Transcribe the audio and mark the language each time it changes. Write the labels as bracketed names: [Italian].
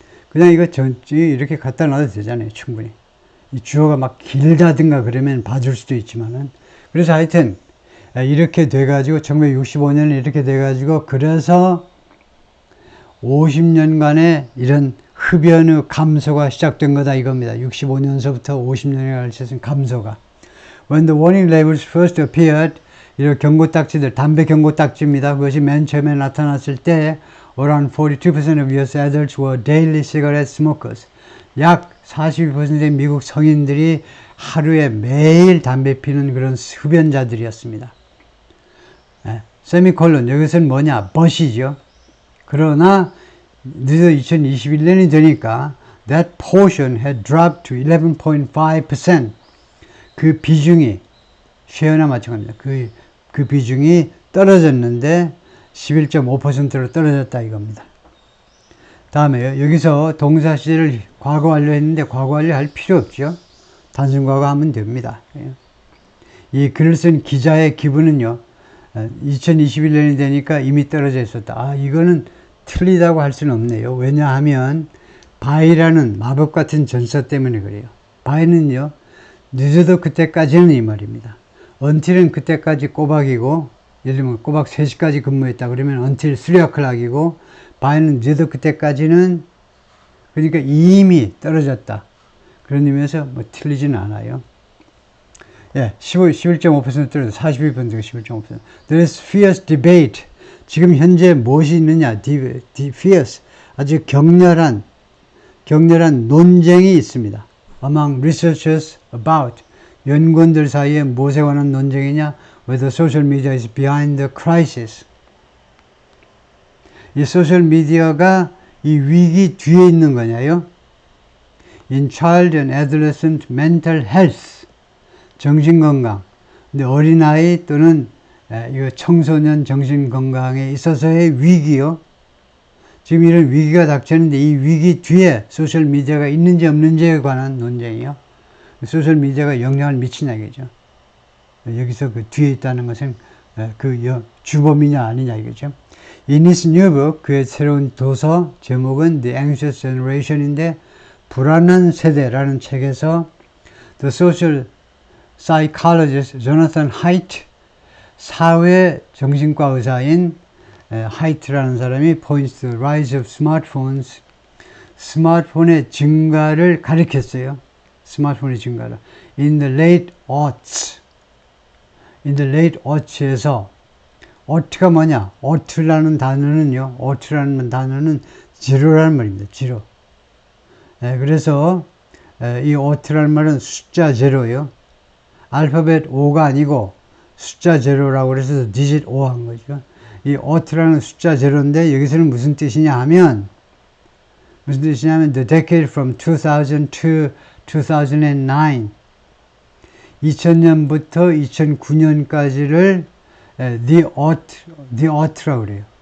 [Korean] 그냥 이거 이렇게 갖다 놔도 되잖아요. 충분히. 이 주어가 막 길다든가 그러면 봐줄 수도 있지만은. 그래서 하여튼 이렇게 돼가지고 1965년에 이렇게 돼가지고 그래서 50년간의 이런 흡연의 감소가 시작된 거다 이겁니다. 65년서부터 50년에 걸쳐서 감소가. [English] When the warning labels first appeared, [Korean] 이런 경고딱지들, 담배 경고딱지입니다. 그것이 맨 처음에 나타났을 때 [English] around 42% of US adults were daily cigarette smokers. [Korean] 약 42%의 미국 성인들이 하루에 매일 담배 피는 그런 흡연자들이었습니다. 세미콜론, 여기서는 뭐냐? 벗이죠. 그러나 늦어 2021년이 되니까 [English] that portion had dropped to 11.5%. [Korean] 그 비중이 쉐어나 마찬가지입니다. 그 비중이 떨어졌는데 11.5%로 떨어졌다 이겁니다. 다음에요. 여기서 동사 시제를 과거 완료했는데 과거 완료할 필요 없죠. 단순 과거 하면 됩니다. 이 글을 쓴 기자의 기분은요. 2021년이 되니까 이미 떨어져 있었다. 이거는 틀리다고 할 수는 없네요. 왜냐하면 by라는 마법 같은 전사 때문에 그래요. by는요. 늦어도 그때까지는 이 말입니다. until은 그때까지 꼬박이고 예를 들면 꼬박 3시까지 근무했다 그러면 [English] until 3o'clock [Korean] 이고 by는 늦어도 그때까지는 그러니까 이미 떨어졌다. 그런 의미에서 뭐 틀리지는 않아요. [English] 11.5% 떨어져 42%가 11.5%. There is fierce debate. [Korean] 지금 현재 무엇이 있느냐? [English] fierce. [Korean] 아주 격렬한 논쟁이 있습니다. [English] Among researchers about. [Korean] 연구원들 사이에 무엇에 관한 논쟁이냐? [English] Whether social media is behind the crisis. [Korean] 이 소셜 미디어가 이 위기 뒤에 있는 거냐요? [English] In child and adolescent mental health. [Korean] 정신건강. 근데 어린아이 또는 이거 청소년 정신건강에 있어서의 위기요. 지금 이런 위기가 닥쳤는데 이 위기 뒤에 소셜미디어가 있는지 없는지에 관한 논쟁이요. 소셜미디어가 영향을 미치냐 이거죠. 여기서 그 뒤에 있다는 것은 그 주범이냐 아니냐 이거죠. [English] In his new book, [Korean] 그의 새로운 도서 제목은 [English] The Anxious Generation인데 [Korean] 불안한 세대라는 책에서 [English] The Social Psychologist Jonathan Haidt, [Korean] 사회 정신과 의사인 하이트라는 사람이 [English] points to the rise of smartphones, [Korean] 스마트폰의 증가를 가리켰어요. 스마트폰의 증가를. [English] In the late aughts. In the late aughts에서 augh가 뭐냐? [Korean] aught라는 단어는요. aught라는 단어는 zero라는 말입니다. [English] zero. [Korean] 그래서 이 aught라는 말은 숫자 제로예요. 알파벳 O가 아니고 숫자 제로라고 그래서 digit O 한 거죠. 이 aught라는 숫자 제로인데 여기서는 무슨 뜻이냐 하면 [English] the decade from 2000 to 2009 [Korean] 2000년부터 2009년까지를 the aught라고 그래요.